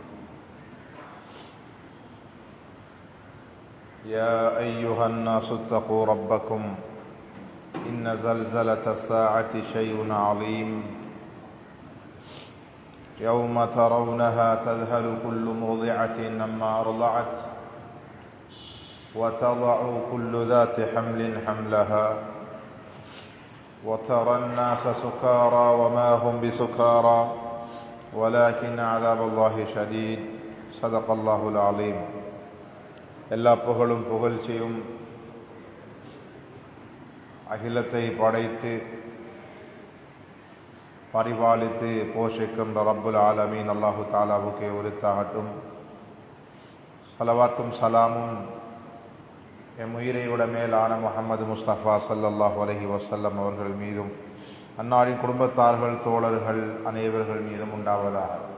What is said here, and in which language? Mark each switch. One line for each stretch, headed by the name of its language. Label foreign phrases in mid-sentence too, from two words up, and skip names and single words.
Arabic: يا أيها الناس اتقوا ربكم إن زلزلة الساعة شيء عظيم، يوم ترونها تذهل كل مرضعة عما أرضعت وتضع كل ذات حمل حملها وترى الناس سكارى وما هم بسكارى ولكن عذاب الله شديد. صدق الله العظيم.
Tamil: எல்லா புகழும் புகழ்ச்சியும் அகிலத்தை படைத்து பரிபாலித்து போஷிக்கின்ற
Arabic: رب العالمين
Tamil: அல்லாஹு தாலாவுக்கே உரித்தாகட்டும். ஸலவாத்தும் சலாமும் எம் உயிரை விட மேலான முஹம்மது முஸ்தஃபா
Arabic: صلى الله عليه وسلم
Tamil: அவர்கள் மீதும் அன்னாரின் குடும்பத்தார்கள், தோழர்கள் அனைவர்கள் மீதும் உண்டாவதாக.